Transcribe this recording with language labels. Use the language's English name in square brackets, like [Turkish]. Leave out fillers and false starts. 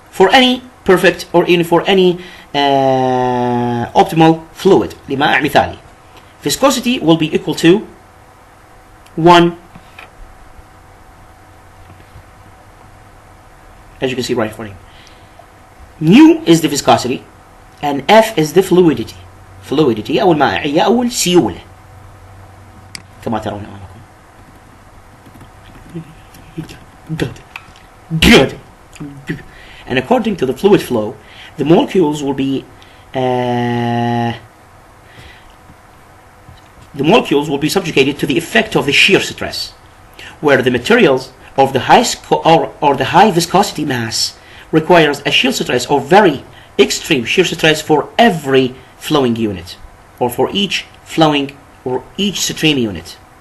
[English] For any perfect or even for any optimal fluid [Arabic] لمائع مثالي, [English] viscosity will be equal to 1, as you can see right for you. Mu is the viscosity and F is the fluidity [Arabic] أو المائعية أو السيولة كما ترون أمامكم. [English] Good. And according to the fluid flow, the molecules will be subjugated to the effect of the shear stress, where the materials of the high viscosity mass requires a shear stress or very extreme shear stress for every flowing unit, or for each flowing or each stream unit.